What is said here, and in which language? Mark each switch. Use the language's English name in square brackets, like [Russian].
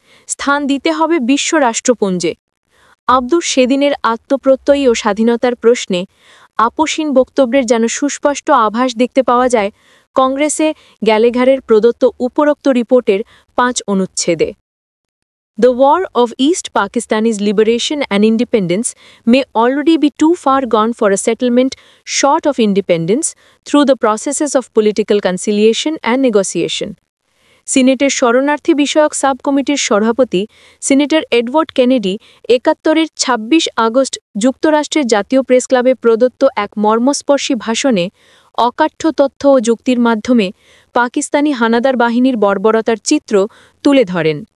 [Bangla] স্থান দিতে হবে বিশ্ব রাষ্ট্রপুঞ্জে। আব্দুর সেদিনের আত্মপ্রত্যয়ী ও স্বাধীনতার প্রশ্নে আপোষহীন বক্তব্যের যেন সুস্পষ্ট আভাস দেখতে পাওয়া যায় কংগ্রেসে গ্যালেঘারের প্রদত্ত উপরোক্ত রিপোর্টের ৫ অনুচ্ছেদে। [English] The war of East Pakistani's liberation and independence may already be too far gone for a settlement short of independence through the processes of political conciliation and negotiation. [Bangla] সিনেটের শরণার্থী বিষয়ক সাব কমিটির সভাপতি সিনেটর এডওয়ার্ড কেনেডি ৭১-এর ২৬ আগস্ট যুক্তরাষ্ট্রের জাতীয় press ক্লাবে প্রদত্ত এক মর্মস্পর্শী ভাষণে অকাঠ্য তথ্য ও যুক্তির মাধ্যমে পাকিস্তানি হানাদার বাহিনীর বর্বরতার চিত্র তুলে ধরেন।